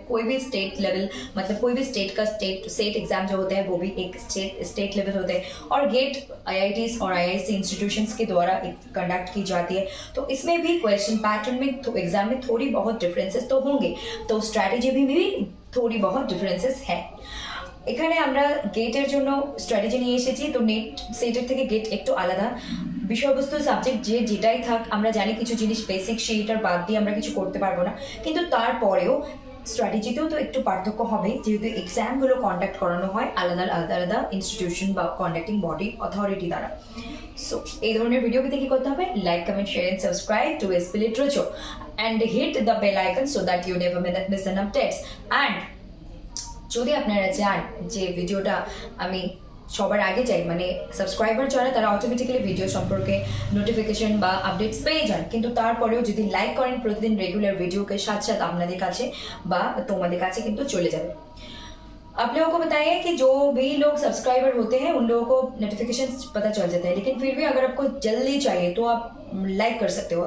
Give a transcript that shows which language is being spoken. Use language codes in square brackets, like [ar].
[hi] कोई भी state level मतलब कोई भी स्टेट का स्टेट एग्जाम जो होते हैं वो भी एक स्टेट लेवल होते हैं और गेट आईआईटीज और आईआईसी इंस्टीट्यूशंस के द्वारा कंडक्ट की जाती है। तो इसमें भी क्वेश्चन पैटर्न में एग्जाम में थोड़ी बहुत डिफरेंसेस तो होंगे, तो स्ट्रैटेजी भी थोड़ी बहुत डिफरेंसेस है। [bn] এখানে আমরা গেটের জন্য স্ট্র্যাটেজি নিয়ে এসেছি। তো নেট সেটের থেকে গেট একটু আলাদা, বিষয়বস্তু সাবজেক্ট যে যেটাই থাক আমরা জানি কিছু জিনিস বেসিক সেইটার বাদ দিয়ে আমরা কিছু করতে পারবো না, কিন্তু তারপরেও স্ট্র্যাটেজিতেও তো একটু পার্থক্য হবে, যেহেতু এক্সামগুলো কন্ডাক্ট করানো হয় আলাদা আলাদা আলাদা ইনস্টিটিউশন বা কন্ডাক্টিং বডি অথরিটি দ্বারা। সো এই ধরনের ভিডিও পেতে কি করতে হবে? [en] Like comment share and subscribe to SP literature and hit the bell icon so that you never miss an updates. [bn] And যদি আপনারা চান যে ভিডিওটা আমি সবার আগে চাই, মানে সাবস্ক্রাইবার যারা তারা অটোমেটিক্যালি ভিডিও সম্পর্কে নোটিফিকেশন বা আপডেটস পেয়ে যান, কিন্তু তারপরেও যদি লাইক করেন প্রতিদিন রেগুলার ভিডিওকে সাথে সাথে আপনাদের কাছে বা তোমাদের কাছে কিন্তু চলে যাবে। [hi] आप लोगों को बताइए कि जो भी लोग सब्सक्राइबर होते हैं उन लोगों को नोटिफिकेशन पता चल जाता है, लेकिन फिर भी अगर आपको जल्दी चाहिए तो आप लाइक कर सकते हो।